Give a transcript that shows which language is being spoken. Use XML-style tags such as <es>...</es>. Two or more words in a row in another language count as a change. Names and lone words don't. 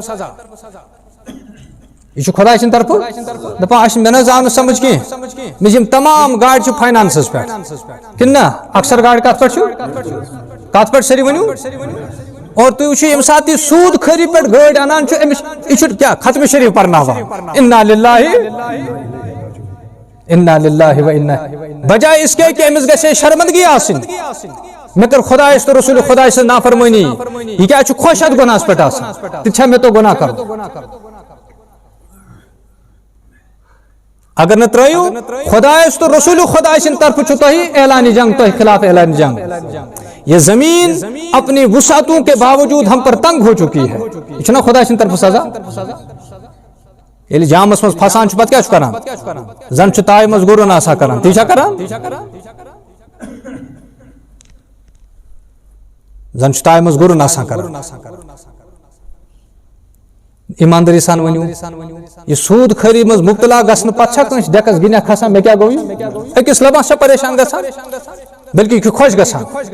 <ks>یہ خدا سٕنٛدِ طرفہٕ دپان مےٚ نہ حظ آو نہٕ سمجھ کینٛہہ مےٚ چھِ یِم تمام گاڑِ چھِ فاینانسس پٮ۪ٹھ کِنہٕ نہ اکثر گاڑِ کتھ پٮ۪ٹھ چھُ کتھ پٮ۪ٹھ سٲری ؤنِو اور تُہۍ وٕچھِو ییٚمہِ ساتہٕ یہِ سوٗد خٲری پٮ۪ٹھ گٲڑۍ انان چھُ أمِس یہِ چھُ کیٛاہ ختمہِ شریٖف پرناوان اِنا</ks> <ar>لِلّٰہِ و اِنا</ar> <ur>بجائے اس کے کہ</ur> <ks>أمِس گژھِ ہے شرمندگی آسٕنۍ مےٚ کٔر خۄدایس تہٕ رسوٗلِ خۄداے سٕنٛز نافرمٲنی یہِ کیٛازِ چھُ خۄش اتھ گۄناہس پٮ۪ٹھ آسان تہِ چھا مےٚ تو گۄناہ کرُن اگر نہ ترٲیِو خۄدایس تہٕ رسوٗلِ خۄداے سٕنٛدِ طرفہٕ چھُ تۄہہِ اعلانِ جنگ تۄہہِ خلاف اعلانِ جنگ</ks> <ur>یہ زمین اپنی وسعتوں کے باوجود ہم پر تنگ ہو چکی ہے</ur> <ks>یہ چھُنہ خۄداے سٕنٛدِ طرفہٕ سزا ییٚلہِ جامس منٛز پھسان چھُ پتہٕ کیٛاہ چھُ کران زن چھُ تایہِ منٛز گُرُن آسان کران تی چھا کران زن چھُ تایہِ منٛز گُرُن آسان کران ایماندٲری سان ؤنِو یہِ سوٗد خٲری منٛز مُبتلا گژھنہٕ پتہٕ چھا کٲنٛسہِ ڈیکس گِنٛدیا کھسان مےٚ کیٛاہ گوٚو یہِ أکِس لبس چھا پریشان گژھان بلکہِ یہِ چھُ خۄش گژھان</ks>